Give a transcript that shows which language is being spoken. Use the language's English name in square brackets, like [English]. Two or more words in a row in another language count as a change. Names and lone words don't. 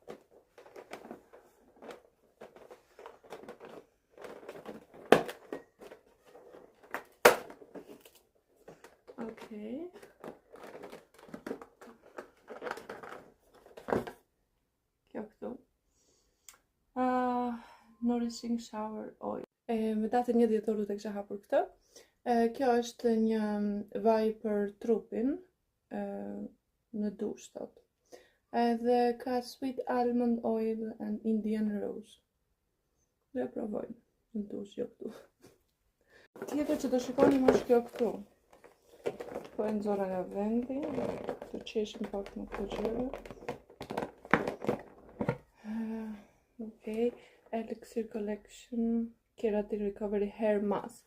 [Albanian] Okej. Kjo këtu. [English] Nourishing shower oil. [Albanian] Me datën 1 dhjetor të kisha hapur këtë. Kjo është një vaj për trupin në dush, thot. Edhe ka [English] sweet almond oil and Indian rose. [Albanian] Dhe provojmë në dush, jo këtu. Tjetër që të shikonim është kjo këtu. Po e nxora nga vendi, të qeshim pak në këtë gjëra. Okej, Elixir Collection Keratin Recovery Hair Mask.